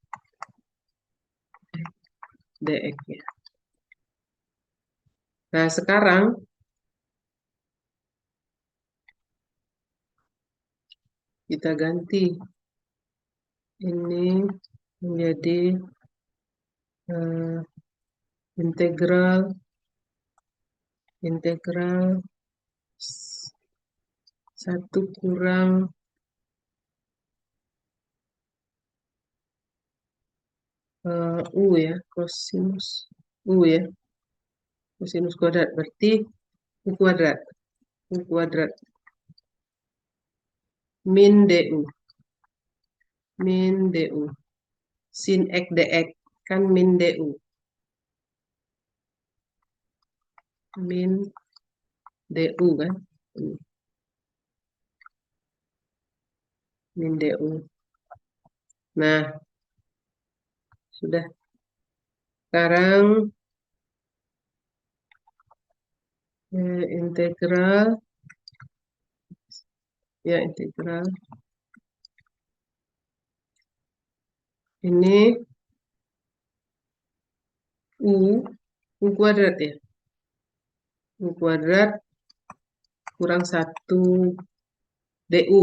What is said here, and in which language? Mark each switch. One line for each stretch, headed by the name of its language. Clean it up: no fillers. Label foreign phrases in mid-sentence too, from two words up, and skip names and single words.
Indonesian: Dx ya. Nah, sekarang kita ganti ini menjadi integral 1 kurang U ya, cosinus U ya, cosinus kuadrat berarti U kuadrat, U kuadrat min DU, min DU, sin X dx kan min DU, min DU kan, min DU. Nah, sudah. Sekarang integral, ya integral ini U kuadrat ya, U kuadrat kurang 1 DU.